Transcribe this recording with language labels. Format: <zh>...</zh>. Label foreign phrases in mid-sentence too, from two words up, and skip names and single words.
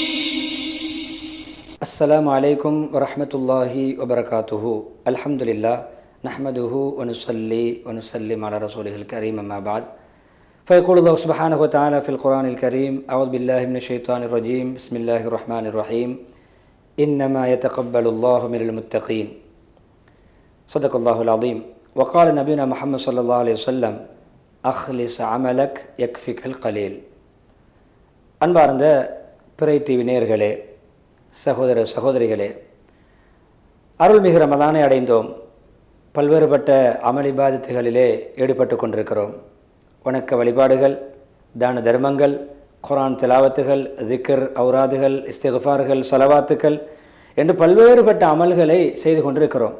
<ar>السلام عليكم ورحمة الله وبركاته الحمد لله نحمده ونصلي ونسلم على رسوله الكريم أما بعد فيقول الله سبحانه وتعالى في القرآن الكريم أعوذ بالله من الشيطان الرجيم بسم الله الرحمن الرحيم إنما يتقبل الله من المتقين صدق الله العظيم وقال نبينا محمد صلى الله عليه وسلم أخلص عملك يكفيك القليل</ar> <ta>அன்பார்ந்த பிறை டிவி நேயர்களே, சகோதர சகோதரிகளே, அருள்மிகு ரமலானை அடைந்தோம். பல்வேறுபட்ட அமல் இபாதத்துகளிலே ஈடுபட்டு கொண்டிருக்கிறோம். வணக்க வழிபாடுகள், தான தர்மங்கள், குர்ஆன் திலாவத்துகள், திக்ர், ஔராதுகள், இஸ்திக்ஃபார்கள், ஸலவாத்துக்கள் என்று பல்வேறுபட்ட அமல்களை செய்து கொண்டிருக்கிறோம்.</ta>